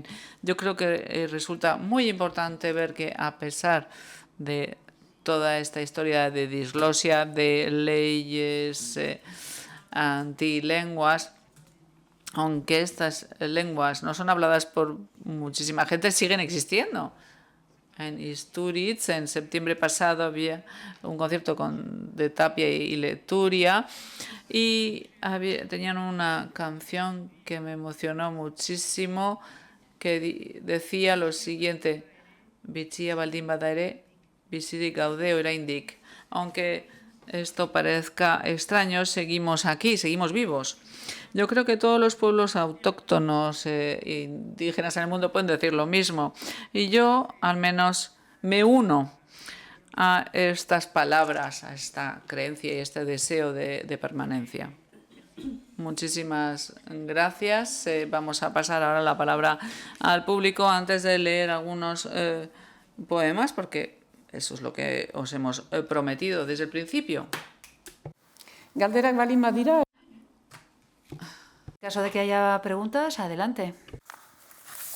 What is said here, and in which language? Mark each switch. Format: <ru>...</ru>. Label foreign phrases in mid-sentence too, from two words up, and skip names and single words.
<es>Yo creo que resulta muy importante ver que a pesar de toda esta historia de disglosia, de leyes antilenguas, aunque estas lenguas no son habladas por muchísima gente, siguen existiendo. En Isturiz, en septiembre pasado, había un concierto de Tapia y Leturia y tenían una canción que me emocionó muchísimo, que decía lo siguiente:</es> <eu>Bitxia baldin bada ere, bizirik gaude oraindik.</eu> <es>Aunque esto parezca extraño, seguimos aquí, seguimos vivos. Yo creo que todos los pueblos autóctonos indígenas en el mundo pueden decir lo mismo. Y yo, al menos, me uno a estas palabras, a esta creencia y este deseo de permanencia. Muchísimas gracias. Vamos a pasar ahora la palabra al público antes de leer algunos poemas, porque eso es lo que os hemos prometido desde el principio.</es> <eu>Galderak balin badira.</eu> <es>En caso de que haya preguntas, adelante.</es>